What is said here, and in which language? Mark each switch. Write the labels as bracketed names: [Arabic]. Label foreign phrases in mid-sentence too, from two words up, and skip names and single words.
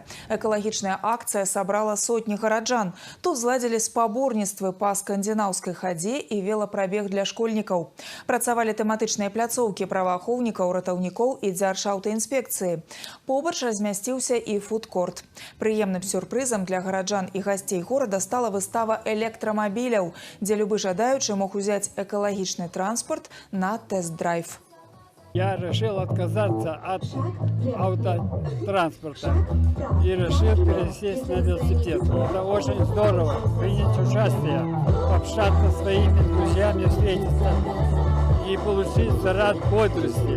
[Belarusian] Экалагічная акцыя сабрала сотні гараджан. Тут зладзілі спаборніцтвы па скандынаўскай хадзе і велапрабег для школьнікаў. Працавалі тэматычныя пляцоўкі праваахоўнікаў, ратаўнікоў і дзяржаўтаінспекцыі. Побач размясціўся і фудкорт. Прыемным сюрпрызам для гараджан і гасцей горада стала выстава электрамабіляў, дзе любы жадаючы мог узяць экалагічны транспорт на тест-драйв. [Russian] Я решил отказаться от автотранспорта и решил пересесть на велосипед. Это очень здорово, принять участие, общаться со своими друзьями, встретиться и получить заряд бодрости.